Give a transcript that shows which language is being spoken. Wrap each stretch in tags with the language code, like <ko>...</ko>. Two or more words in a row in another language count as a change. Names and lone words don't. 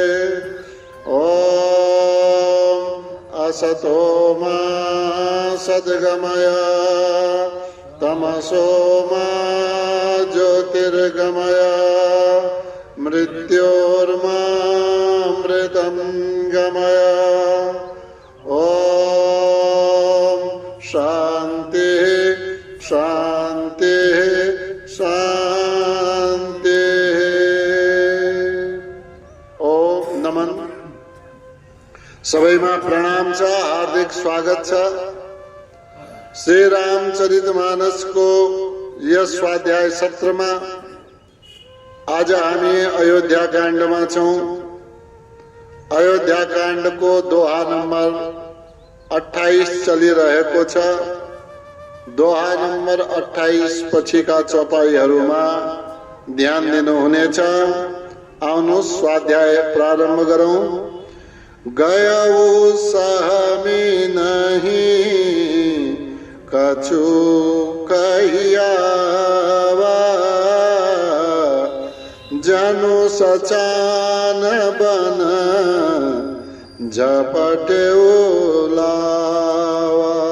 <sa>ॐ असतो मा सद्गमय तमसो मा ज्योतिर्गमय मृत्योर्मामृतं गमय। ॐ शान्तिः शान्तिः शान्तिः।</sa> <ne>ओम नमन। सबैमा प्रणाम छ, हार्दिक स्वागत छ। श्री रामचरितमानस को यस स्वाध्याय सत्रमा आज हामी अयोध्या काण्डमा छौं। अयोध्या काण्डको दोहा नम्बर 28 चलिरहेको छ। दोहा नम्बर 28 पछिका चौपाईहरूमा ध्यान दिनुहुनेछ। आउनुहोस् स्वाध्याय प्रारम्भ गरौं।</ne> <awa>गयौ सहमी नहीं कछु कहियावा जनु सचान बन झपटे लावा।</awa>